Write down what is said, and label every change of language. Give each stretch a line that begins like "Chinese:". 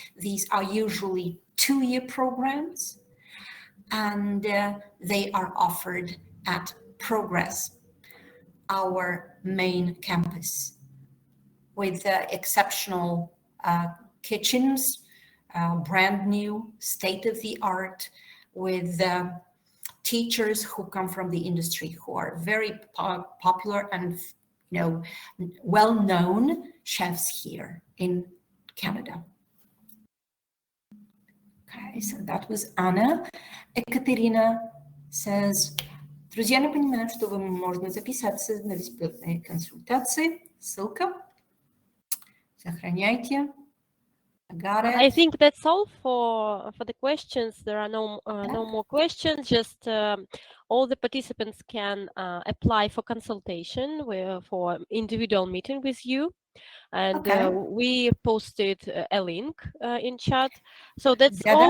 English: These are usually 2-year programs, and they are offered at Progress, our main campus, with exceptional kitchens, brand new, state-of-the-art, with teachers who come from the industry, who are very popular and well-known chefs here in Canada. Okay, so that was Anna. Katarina says,
Russian: друзья, напоминаю, что вы можно записаться на бесплатные консультации. Ссылка. Сохраняйте.
English: I think that's all for the questions. There are no more questions. Just all the participants can apply for consultation for individual meeting with you, and we posted a link in chat. So that's all.